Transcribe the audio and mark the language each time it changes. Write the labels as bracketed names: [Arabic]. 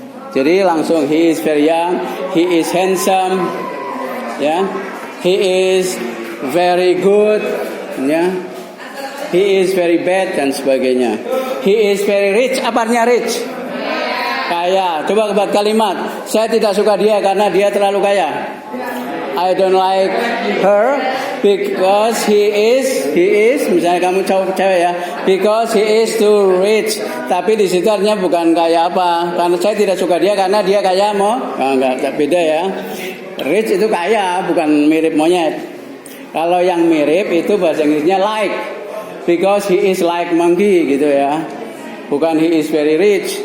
[English] Jadi langsung he is very young, he is handsome, ya. He is very good, ya. He is very bad [Indonesian] dan sebagainya. [English] He is very rich, [Indonesian] apa artinya rich? Kaya. Coba buat kalimat. Saya tidak suka dia karena dia terlalu kaya. [English] I don't like her because he is [Indonesian] misalnya kamu cewek ya, [English] because he is too rich. [Indonesian] Tapi di situ artinya bukan kaya apa. Karena saya tidak suka dia karena dia kaya enggak beda ya. Rich itu kaya, bukan mirip monyet. Kalau yang mirip itu bahasa Inggrisnya like. [English] Because he is like monkey [Indonesian] gitu ya. Bukan [English] he is very rich.